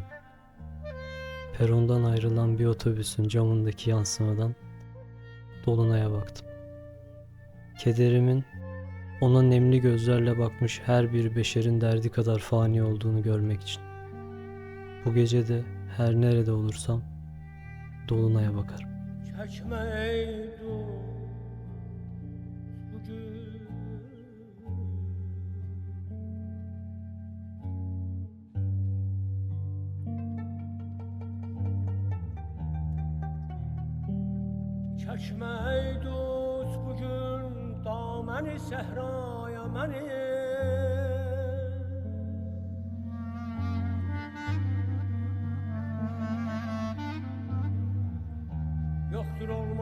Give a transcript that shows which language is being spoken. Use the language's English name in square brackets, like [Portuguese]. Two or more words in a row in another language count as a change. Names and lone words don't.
[Turkish] Perondan ayrılan bir otobüsün camındaki yansımadan dolunaya baktım. Kederimin ona nemli gözlerle bakmış her bir beşerin derdi kadar fani olduğunu görmek için. Bu gece de her nerede olursam dolunaya bakarım. [Azerbaijani] Çəkmə ey dost bugün Çəkmə ey dost bugün daməni səhraya məni Yoxdur